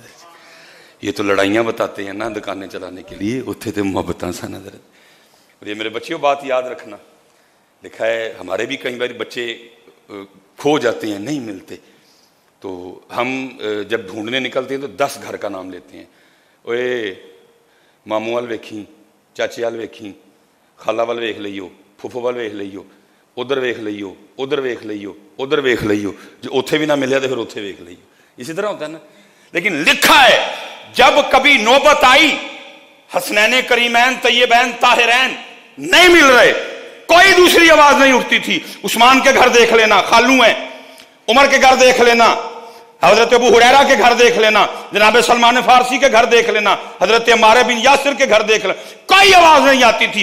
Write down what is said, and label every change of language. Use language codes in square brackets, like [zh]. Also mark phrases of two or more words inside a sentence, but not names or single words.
[ur] یہ تو لڑائیاں بتاتے ہیں نا دکانیں چلانے کے لیے, اتنے تو [pa] محبتاں سن. [ur] حضرت اور یہ میرے بچیوں بات یاد رکھنا, لکھا ہے ہمارے بھی کئی بار بچے کھو جاتے ہیں, نہیں ملتے, تو ہم جب ڈھونڈنے نکلتے ہیں تو 10 گھر کا نام لیتے ہیں. [pa] اوے ماموں وال ویکھی, چاچے وال ویکھی, خالہ وال ویکھ لئیو, پھوپھو وال ویکھ لئیو, ادھر ویکھ لئیو, ادھر ویکھ لئیو, ادھر ویکھ لئیو, جو اتھے بھی نہ ملیا تو پھر اتھے ویکھ لئیو. [ur] اسی طرح ہوتا ہے نا. لیکن لکھا ہے جب کبھی نوبت آئی حسنین کریمین طیبین طاہرین نہیں مل رہے, کوئی دوسری آواز نہیں اٹھتی تھی. عثمان کے گھر دیکھ لینا, خالو ہیں, عمر کے گھر دیکھ لینا, حضرت ابو ہریرہ کے گھر دیکھ لینا, جناب سلمان فارسی کے گھر دیکھ لینا, حضرت عمار بن یاسر کے گھر دیکھ لینا, کوئی آواز نہیں آتی تھی.